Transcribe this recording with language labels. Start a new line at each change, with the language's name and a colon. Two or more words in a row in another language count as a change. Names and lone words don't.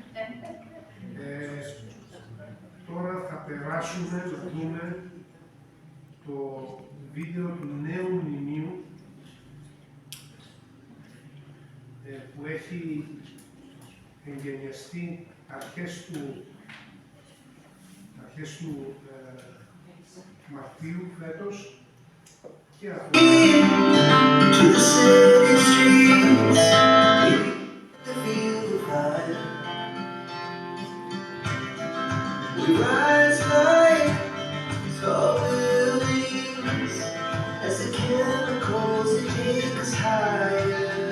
Greek: Τώρα θα περάσουμε να δούμε το βίντεο του νέου μνημείου που έχει εγγενιαστεί αρχές του Μαρτίου φέτος και αυτό.
English: We rise like tall buildings as the chemicals that take us higher.